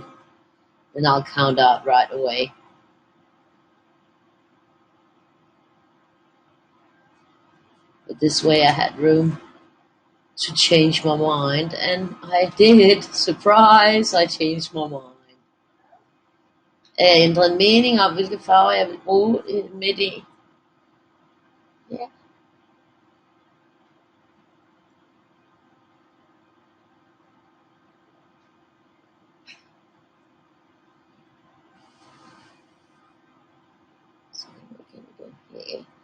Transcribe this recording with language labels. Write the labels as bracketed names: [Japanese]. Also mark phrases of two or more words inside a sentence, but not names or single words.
[English] Then I'll count out right away. But this way I had room to change my mind, and I did. Surprise, I changed my mind. [Danish] Jeg ændrede mening om, hvilke farver jeg vil bruge midt i. Ja. Så kan vi gå her.